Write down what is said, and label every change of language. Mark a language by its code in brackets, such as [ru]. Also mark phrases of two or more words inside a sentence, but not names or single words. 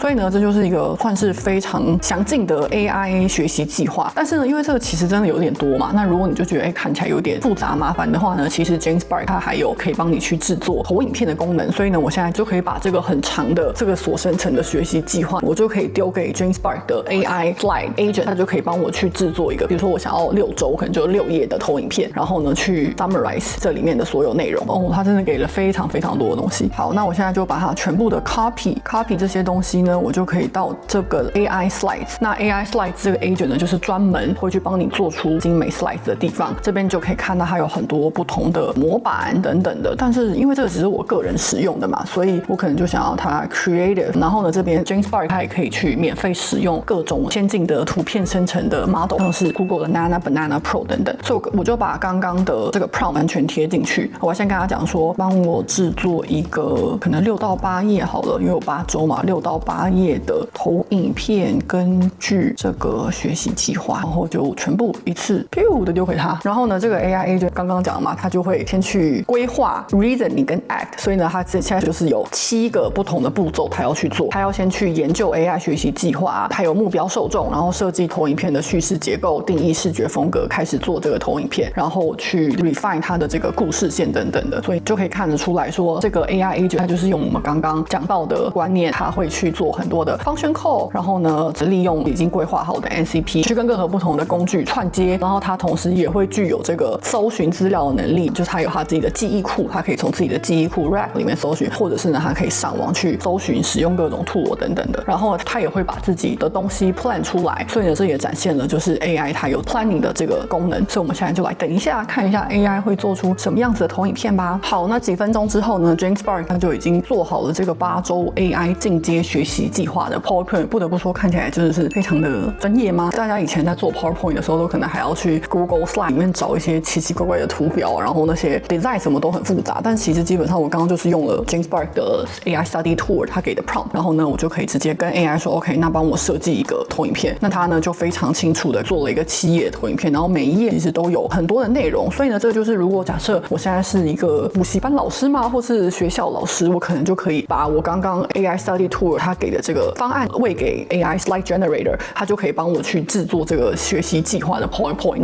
[zh] 所以呢這就是一個算是非常詳盡的 AI 學習計劃。但是呢因為這個其實真的有點多嘛，那如果你就覺得看起來有點複雜麻煩的話呢，其實 GenSpark 它還有可以幫你去制作投影片的功能。所以呢我現在就可以把這個很長的這個所生成的學習計劃，我就可以丟給 GenSpark 的 AI Slide Agent， 它就可以幫我去制作一個，比如說我想要6周可能就6頁的投影片，然後呢去 summarize 這裡面的所有內容。它真的給了非常非常多的東西。好，那我現在就把它全部的 copy 這些東西呢，我就可以到這個 AI Slides。那 AI Slides 這個 agent 呢，就是專門會去幫你做出精美 slides 的地方。這邊就可以看到它有很多不同的模板等等的。但是因為這個只是我個人使用的嘛，所以我可能就想要它 creative。然後呢，這邊 GenSpark 它也可以去免費使用各種先進的圖片生成成的 model， 像是 Google 的 Nana、Banana Pro 等等。所以我就把刚刚的这個 prompt 完全貼進去。我先跟他講說，幫我製作一個可能6到8頁好了，因為有8週嘛，6到8頁的投影片，根據這個學習計劃，然後就全部一次的丟給他。然後呢，這個 [en] AI agent [zh] 剛剛講了嘛，他就會先去規劃 reasoning 跟 act， 所以呢，他現在就是有7個不同的步驟，他要去做。他要先去研究 AI 學習計劃，還有目標受眾，然後設計投影片的敘事結構，定義視覺風格，開始做這個投影片，然後去 refine 它的這個故事線等等的。所以就可以看得出來說，這個 [en] AI agent [zh] 它就是用我們剛剛講到的觀念，他會去做很多的 [en] function call， [zh] 然後呢，利用已經規劃好的 MCP 去跟任何不同的工具串接，然後它同時也會具有這個搜尋資料的能力，就是它有它自己的記憶庫，它可以從自己的記憶庫 Rack 裡面搜尋，或者是呢，它可以上網去搜尋，使用各種 tool 等等的。然後它也會把自己的東西 plan 出來，所以呢，這也展現了就是 AI 它有 planning 的這個功能。所以我們現在就來等一下看一下 AI 會做出什麼樣子的投影片吧。好，那幾分鐘之後呢 ，James Spark 他就已經做好了這個8週 AI 進階學習計劃的 PowerPoint。不得不說，看起來真的是非常的專業嗎？大家以前在做 PowerPoint 的時候，都可能還要去 Google Slide 裡面找一些奇奇怪怪的圖表，然後那些 design 什麼都很複雜。但其實基本上我剛剛就是用了 James Spark 的 AI Study Tool 他給的 prompt， 然後呢，我就可以直接跟 AI 說 OK， 那幫我設計一個投影片。那他呢就非常清楚的做了一個7頁投影片，然後每一頁其實都有很多的內容。所以呢，這就是如果假設我現在是一個補習班老師嘛，或是學校老師，我可能就可以把我剛剛 AI Study Tool 他給的這個方案餵給 AI Slide Generator， 他就可以幫我去制作這個學習計劃的 PowerPoint。